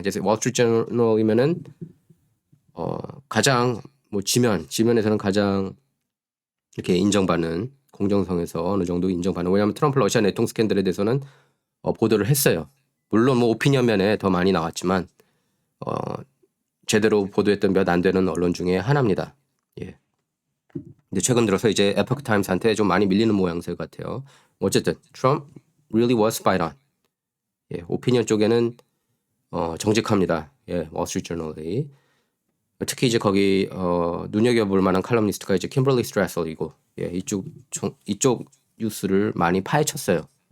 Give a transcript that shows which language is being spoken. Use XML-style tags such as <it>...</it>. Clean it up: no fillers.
<ko>이제 월스트리트저널이면은 가장 지면에서는 가장 이렇게 인정받는 공정성에서 어느 정도 인정받는. 왜냐하면 트럼프 러시아 내통 스캔들에 대해서는 보도를 했어요. 물론 오피니언 면에 더 많이 나왔지만 제대로 보도했던 몇 안 되는 언론 중에 하나입니다. 예. 근데 최근 들어서 이제 에poch times한테 좀 많이 밀리는 모양새 같아요. 어쨌든</ko> <en>Trump really was spied on.</en> <ko>예, 오피니언 쪽에는 정직합니다. 예, 월스트리트저널이. 특히 이제 거기 눈여겨볼 만한 칼럼니스트가 이제 킴벌리 스트래슬이고 예, 이쪽 뉴스를 많이 파헤쳤어요.</ko>